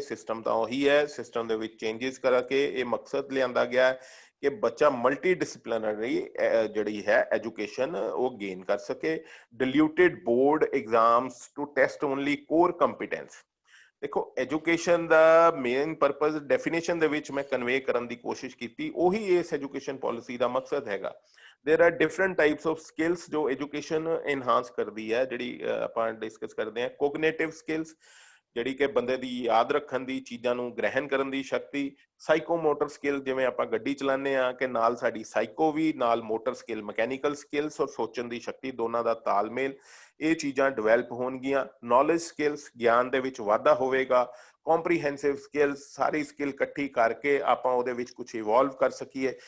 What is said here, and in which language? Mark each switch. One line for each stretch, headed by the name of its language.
Punjabi: System ਤਾਂ ਉਹੀ ਹੈ, ਸਿਸਟਮ ਦੇ ਵਿੱਚ ਚੇਂਜਸ ਕਰਕੇ ਇਹ ਮਕਸਦ ਲਿਆਂਦਾ ਗਿਆ ਕਿ ਬੱਚਾ ਮਲਟੀ ਡਿਸਪਲਿਨਰੀ ਜਿਹੜੀ ਹੈ ਐਜੂਕੇਸ਼ਨ ਉਹ ਗੇਨ ਕਰ ਸਕੇ।
English: Diluted board exams to test only core competence.
Punjabi: ਦੇਖੋ ਐਜੂਕੇਸ਼ਨ ਦਾ ਮੇਨ ਪਰਪਸ ਡੈਫੀਨੇਸ਼ਨ ਦੇ ਵਿੱਚ ਮੈਂ ਕਨਵੇ ਕਰਨ ਦੀ ਕੋਸ਼ਿਸ਼ ਕੀਤੀ, ਉਹੀ ਇਸ ਐਜੂਕੇਸ਼ਨ ਪਾਲਿਸੀ ਦਾ ਮਕਸਦ ਹੈਗਾ।
English: there are different types of skills
Hindi: जो एजुकेशन एनहांस करती है,
Punjabi: ਜਿਹੜੀ ਆਪਾਂ ਡਿਸਕਸ ਕਰਦੇ ਹਾਂ। ਕੋਗਨੀਟਿਵ ਸਕਿੱਲਸ, ਜਿਹੜੀ ਕਿ ਬੰਦੇ ਦੀ ਯਾਦ ਰੱਖਣ ਦੀ, ਚੀਜ਼ਾਂ ਨੂੰ ਗ੍ਰਹਿਣ ਕਰਨ ਦੀ ਸ਼ਕਤੀ। ਸਾਈਕੋਮੋਟਰ ਸਕਿੱਲ, ਜਿਵੇਂ ਆਪਾਂ ਗੱਡੀ ਚਲਾਉਂਦੇ ਆ ਕਿ ਨਾਲ ਸਾਡੀ ਸਾਈਕੋ ਵੀ, ਨਾਲ ਮੋਟਰ ਸਕਿੱਲ, ਮਕੈਨੀਕਲ ਸਕਿੱਲਸ ਔਰ ਸੋਚਣ ਦੀ ਸ਼ਕਤੀ, ਦੋਨਾਂ ਦਾ ਤਾਲਮੇਲ, ਇਹ ਚੀਜ਼ਾਂ ਡਿਵੈਲਪ ਹੋਣਗੀਆਂ। ਨੌਲੇਜ ਸਕਿੱਲਸ, ਗਿਆਨ ਦੇ ਵਿੱਚ ਵਾਧਾ ਹੋਵੇਗਾ। ਕੰਪਰੀਹੈਂਸਿਵ ਸਕਿੱਲਸ, ਸਾਰੀ ਸਕਿੱਲ ਇਕੱਠੀ ਕਰਕੇ ਆਪਾਂ ਉਹਦੇ ਵਿੱਚ ਕੁਝ ਇਵੋਲਵ ਕਰ ਸਕੀਏ।